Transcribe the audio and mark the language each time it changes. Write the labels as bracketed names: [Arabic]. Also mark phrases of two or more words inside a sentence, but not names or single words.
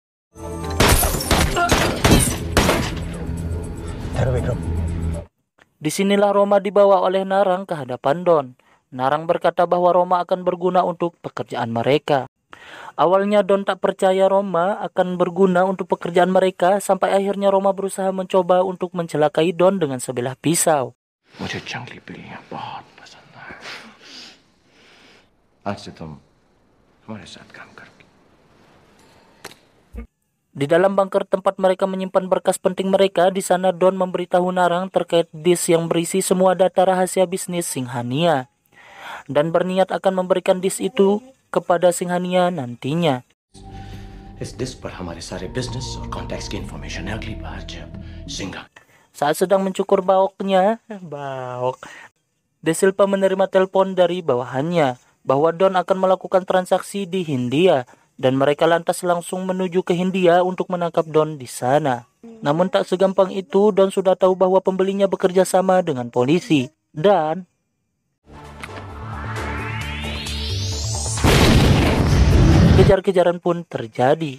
[Indonesian] Disinilah Roma dibawa oleh Narang ke hadapan Don. Narang berkata bahwa Roma akan berguna untuk pekerjaan mereka. Awalnya Don tak percaya Roma akan berguna untuk pekerjaan mereka, sampai akhirnya Roma berusaha mencoba untuk mencelakai Don dengan sebilah pisau. [Hindi] मुझे जंगली बिल्लियां बहुत पसंद हैं। आज से तुम हमारे साथ काम करोगी। [Indonesian] Di dalam bunker tempat mereka menyimpan berkas penting mereka, di sana Don memberitahu Narang terkait disk yang berisi semua data rahasia bisnis Singhania, dan berniat akan memberikan disk itu kepada Singhania nantinya. [Hindi] इस डिस्क पर हमारे सारे बिजनेस और कॉन्टैक्ट्स की इंफॉर्मेशन है। अगली बार जब सिंघा [Indonesian] Saat sedang mencukur baok, De Silva menerima telepon dari bawahannya bahwa Don akan melakukan transaksi di Hindia, dan mereka lantas langsung menuju ke Hindia untuk menangkap Don di sana. Namun tak segampang itu, Don sudah tahu bahwa pembelinya bekerja sama dengan polisi, dan Kejar-kejaran pun terjadi.